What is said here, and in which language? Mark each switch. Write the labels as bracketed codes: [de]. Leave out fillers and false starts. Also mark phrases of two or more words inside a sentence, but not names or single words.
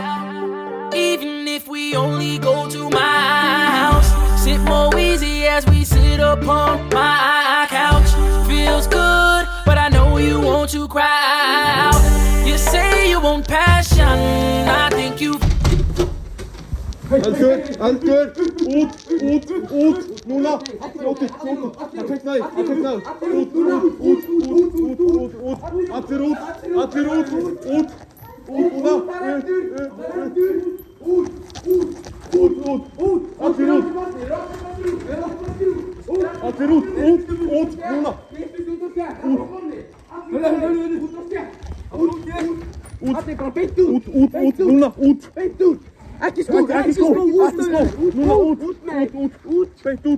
[en] Even if we only go to my house. Sit more easy as we sit upon my couch. Feels good, but I know you want to cry out. You say you want passion, I think you. [is] Eldur, út, núna, fljótið, það kveiknaði, út, allir út, núna, allir út, núna, núna, Ekki skó, núna út, beint út.